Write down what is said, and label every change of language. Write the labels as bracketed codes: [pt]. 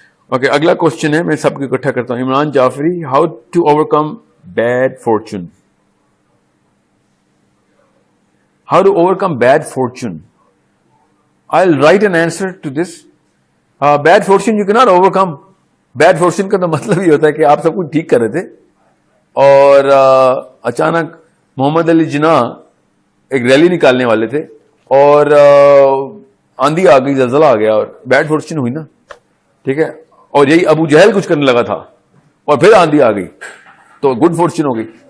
[hi] Okay, अगला question है, मैं सबको इकट्ठा करता हूं. [en] Imran Jafri, how to overcome bad fortune. How to overcome bad fortune. I'll write an answer to this. Bad fortune you cannot overcome. [hi] Bad fortune का तो मतलब ही होता है कि आप सब कुछ ठीक कर रहे थे और अचानक मोहम्मद अली जिन्ना एक रैली निकालने वाले थे और आंधी आ गई, जलजला आ गया और बैड फॉर्चून हुई ना. ठीक है, और यही अबू जहल कुछ करने लगा था और फिर आंधी आ गई तो गुड फॉर्चून हो गई.